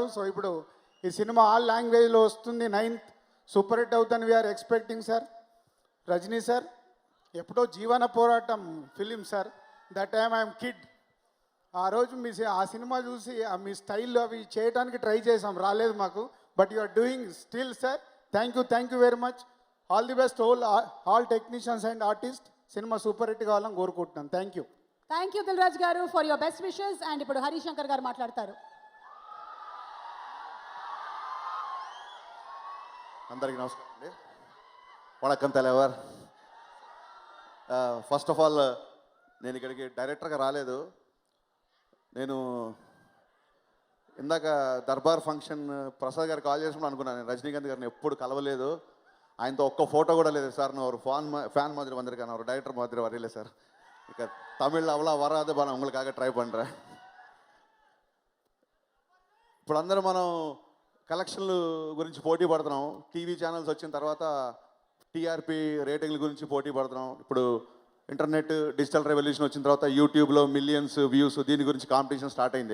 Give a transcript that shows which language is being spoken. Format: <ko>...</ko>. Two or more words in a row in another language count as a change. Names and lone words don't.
<te>సో ఇప్పుడు ఈ సినిమా</te> <en>all languagelo</en> <te>వస్తుంది.</te> <en>9th super hit అవుతుంది. we are expecting sir. రజనీ సార్ ఎప్పుడో జీవన పోరాటం film sir, that time I'm kid.</en> <te>ఆ రోజు ఆ సినిమా చూసి మీ స్టైల్లో అవి చేయడానికి ట్రై చేసాం, రాలేదు మాకు.</te> <en>But you are doing still sir. Thank you very much. All the best all technicians and artist.</en> <te>సినిమా సూపర్ హిట్ కావాలని కోరుకుంటున్నాను.</te> <en>thank you</en> <te>దిల్ రాజు గారు</te> <en>for your best wishes.</en> <te>అండ్ ఇప్పుడు హరిశంకర్ గారు మాట్లాడతారు. అందరికీ నమస్కారం అండి.</te> <ta>வணக்கம் தலைவர்.</ta> <en>first of all</en> <te>నేను ఇక్కడికి డైరెక్టర్గా రాలేదు. నేను ఇందాక దర్బార్ ఫంక్షన్ ప్రసాద్ గారు కాల్ చేసినప్పుడు అనుకున్నాను, నేను రజనీకాంత్ గారిని ఎప్పుడు కలవలేదు, ఆయనతో ఒక్క ఫోటో కూడా లేదు సార్.</te> <ta>நான் ஒரு ஃபேன் மாதிரி வந்திருக்கேன், ஒரு டைரக்டர் மாதிரி வரையில சார். இக்க தமிழ் அவ்வளோ வராது, நான் உங்களுக்காக ட்ரை பண்ணுறேன்.</ta> <te>ఇప్పుడు అందరూ మనం కలెక్షన్లు గురించి పోటీ పడుతున్నాం. టీవీ ఛానల్స్ వచ్చిన తర్వాత టీఆర్పీ రేటింగ్ల గురించి పోటీ పడుతున్నాం. ఇప్పుడు</te> <en>internet digital revolution</en> <te>వచ్చిన తర్వాత యూట్యూబ్లో</te> <en>millions views,</en> <te>దీని గురించి</te> <en>competition start</en> <te>అయింది.</te>